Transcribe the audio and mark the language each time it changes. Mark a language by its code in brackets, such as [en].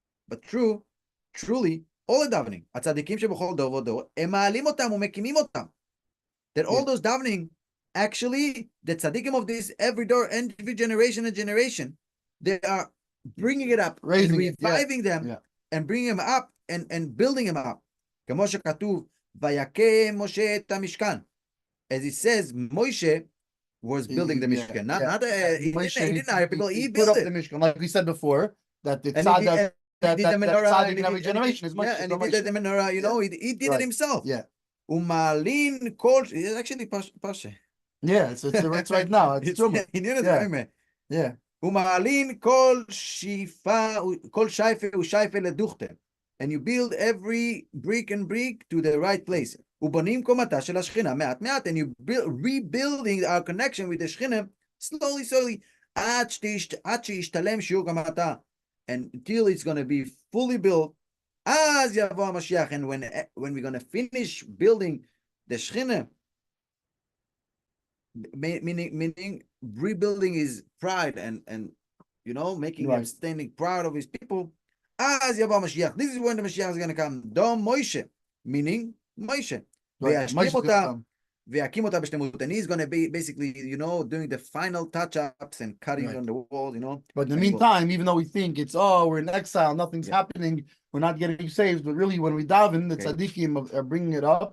[en] but truly, all the davening, [he] הצדיקים שבכל דור ודור, הם מעלים אותם ומקימים אותם, [en] that all those davening, actually, the tzaddikim of this every generation and generation, they are bringing it up, reviving them, and bringing them up and building them up. [he] כמו שכתוב, ויקם משה את המשכן. [en] As it says, Moshe was building the Mishkan. He didn't hire people, he built it. The Mishkan, like we said before, that the tzaddik in every generation is Moshe. And he did the menorah, he did it himself. Yeah. [he] Umalin kol, [en] it's actually Pasha. Yeah, it's right now. It's true. Yeah. [he] ומעלין כל שייפה ושייפה לדוכתם. [en] And you build every brick and brick to the right place. [he] ובונים קומתה של השכינה מעט מעט. [en] And you rebuilding our connection with the שכינה slowly. [he] עד שישתלם שיעור קומתה. [en] And until it's going to be fully built, [he] אז יבוא המשיח, [en] and when we're going to finish building the Shechina, meaning rebuilding his pride and you know, making him standing proud of his people, אז יבוא המשיח. This is when the Mashiach is going to come. Dom Moshe, meaning Moshe. [he] וישלים אותה, ויקים אותה בשלמות. [en] And he's going to be basically, you know, doing the final touch-ups and cutting on the walls, you know. But in the meantime, even though we think it's, we're in exile, nothing's happening, we're not getting saved, but really when we daven, the tzaddikim are bringing it up.